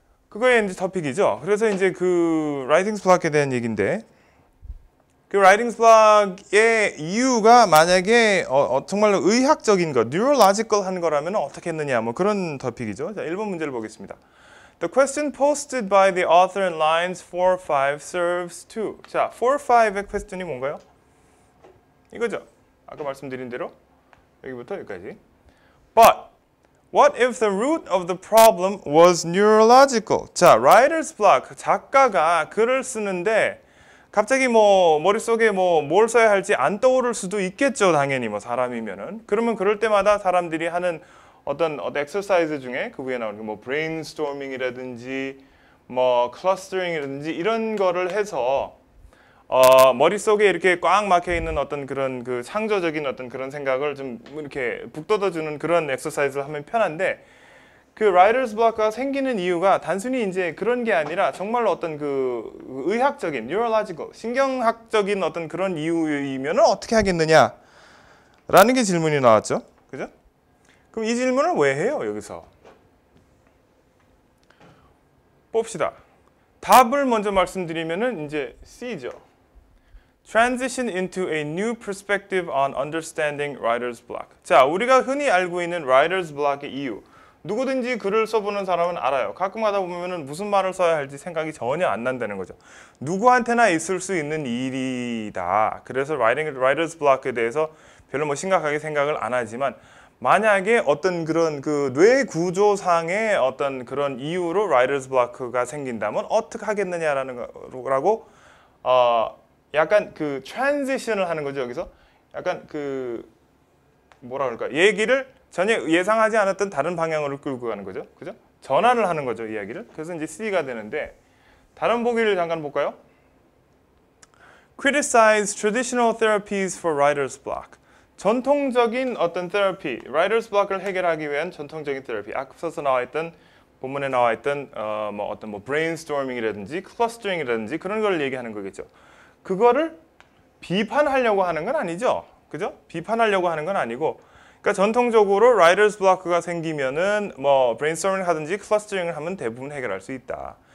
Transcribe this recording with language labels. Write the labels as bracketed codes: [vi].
[ko] 그거의 이제 토픽이죠. 그래서 이제 그 writer's block에 대한 얘기인데, 그 writer's block의 이유가 만약에 정말로 의학적인 거, neurological 한 거라면 어떻게 했느냐, 뭐 그런 토픽이죠. 자, 1번 문제를 보겠습니다. [en] The question posted by the author in lines 4, 5 serves to. [ko] 자, 4, 5의 퀘스천이 뭔가요? 이거죠. 아까 말씀드린 대로 여기부터 여기까지. [en] But what if the root of the problem was neurological? [ko] 자, writer's block, 작가가 글을 쓰는데 갑자기 뭐 머릿속에 뭐 뭘 써야 할지 안 떠오를 수도 있겠죠. 당연히 뭐 사람이면은. 그러면 그럴 때마다 사람들이 하는 어떤 엑서사이즈 중에 그 위에 나오는 뭐 브레인스토밍이라든지 뭐 클러스터링이라든지 이런 거를 해서 머릿속에 이렇게 꽉 막혀 있는 어떤 그런 그 창조적인 어떤 그런 생각을 좀 이렇게 북돋아 주는 그런 엑서사이즈를 하면 편한데, 그 writer's block가 생기는 이유가 단순히 이제 그런 게 아니라 정말로 어떤 그 의학적인, neurological, 신경학적인 어떤 그런 이유이면 어떻게 하겠느냐? 라는 게 질문이 나왔죠. 그죠? 그럼 이 질문을 왜 해요, 여기서? 봅시다. 답을 먼저 말씀드리면은 이제 C죠. [en] Transition into a new perspective on understanding writer's block. [ko] 자, 우리가 흔히 알고 있는 writer's block의 이유. 누구든지 글을 써보는 사람은 알아요. 가끔 하다 보면은 무슨 말을 써야 할지 생각이 전혀 안 난다는 거죠. 누구한테나 있을 수 있는 일이다. 그래서 writer's block에 대해서 별로 뭐 심각하게 생각을 안 하지만 만약에 어떤 그런 그 뇌 구조상의 어떤 그런 이유로 writer's block가 생긴다면 어떻게 하겠느냐라는 거라고 약간 그 트랜지션을 하는 거죠. 여기서 약간 그 뭐라 그럴까 얘기를 전혀 예상하지 않았던 다른 방향으로 끌고 가는 거죠. 그죠? 전환을 하는 거죠, 이야기를. 그래서 이제 C가 되는데 다른 보기를 잠깐 볼까요? [en] Criticize traditional therapies for writer's block. [ko] 전통적인 어떤 테라피, writer's block을 해결하기 위한 전통적인 테라피. 앞서서 나와 있던 본문에 나와 있던 뭐 어떤 뭐 brainstorming이라든지 clustering이라든지 그런 걸 얘기하는 거겠죠. 그거를 비판하려고 하는 건 아니죠. 그죠? 비판하려고 하는 건 아니고 그러니까 전통적으로 writer's block가 생기면은 뭐 brainstorming 하든지 clustering을 하면 대부분 해결할 수 있다.